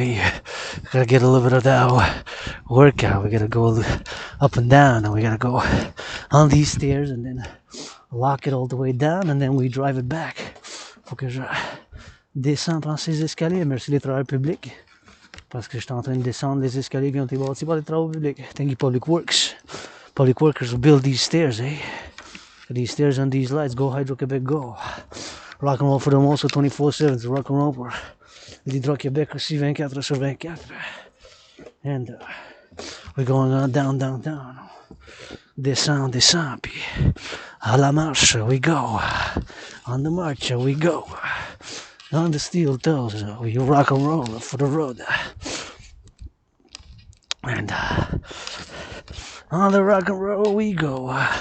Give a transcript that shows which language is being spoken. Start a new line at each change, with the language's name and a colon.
English: Hey, we gotta get a little bit of that workout. We gotta go up and down, and we gotta go on these stairs, and then lock it all the way down, and then we drive it back.
French: Faut que je descende par ces escaliers. Merci les travailleurs publics, parce que je suis en train de descendre les escaliers qui ont été bâtis par les travaux publics.
English: Thank you, Public Works. Public workers will build these stairs, eh? These stairs and these lights. Go Hydro-Québec, go. Rock and roll for them also 24/7. So rock and roll
French: pour l'Hydro-Québec aussi 24/24.
English: And we're going on down.
French: Descend, puis
English: à la marche we go. On the march we go. On the steel toes we rock and roll for the road. And on the rock and roll we go.